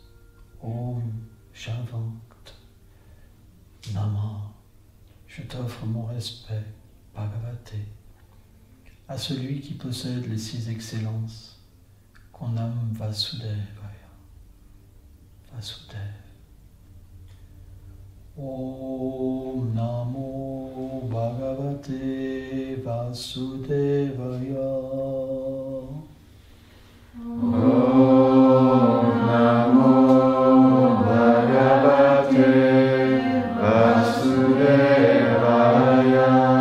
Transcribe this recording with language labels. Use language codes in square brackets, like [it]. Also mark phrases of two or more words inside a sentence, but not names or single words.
[fr] Om, j'invente. Nama, je t'offre mon respect, Bhagavate, à celui qui possède les 6 excellences, qu'on nomme Vasudevaya. Vasudeva. [sa] Om Namo Bhagavate Vasudevaya. Om Namo Bhagavate Vasudevaya.